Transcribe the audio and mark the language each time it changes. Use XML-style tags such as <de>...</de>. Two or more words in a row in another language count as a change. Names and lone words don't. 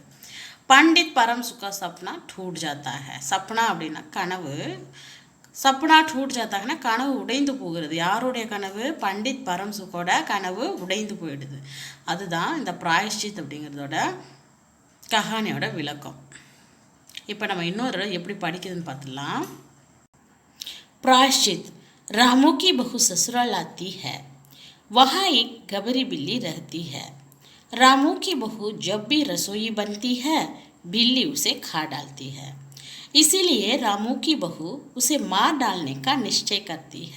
<hi>पंडित परम सुक्खा सपना टूट जाता है, சப்னா</hi> <ta>அப்படின்னா கனவு,</ta> <hi>सपना टूट जाताकना</hi> <ta>கனவு உடைந்து போகிறது. யாருடைய கனவு? பண்டித் பரம் சுக்கோட கனவு உடைந்து போயிடுது. அதுதான் இந்த பிராயஷ்சித் அப்படிங்கிறதோட கஹானியோட விளக்கம். இப்போ நம்ம இன்னொரு எப்படி படிக்கிறதுன்னு பார்த்துடலாம்.</ta> <hi>प्रायश्चित. रामू की बहू ससुराल आती है, वहाँ एक गबरी बिल्ली रहती है. रामू की बहू जब भी रसोई बनती है, बिल्ली उसे खा डालती है. इसीलिए रामू की बहू उसे मार डालने का निश्चय करती है.</hi>